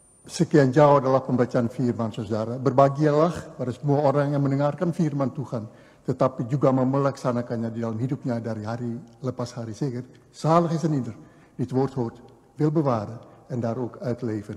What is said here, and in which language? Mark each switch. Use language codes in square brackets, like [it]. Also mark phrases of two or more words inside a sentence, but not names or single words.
[id] Sekian jauh adalah pembacaan firman, saudara. Berbahagialah pada semua orang yang mendengarkan firman Tuhan, tetapi juga melaksanakannya di dalam hidupnya dari hari lepas hari. [nl] Zeker, zalig is een ieder die het woord hoort, wil bewaren en daar ook uitleven.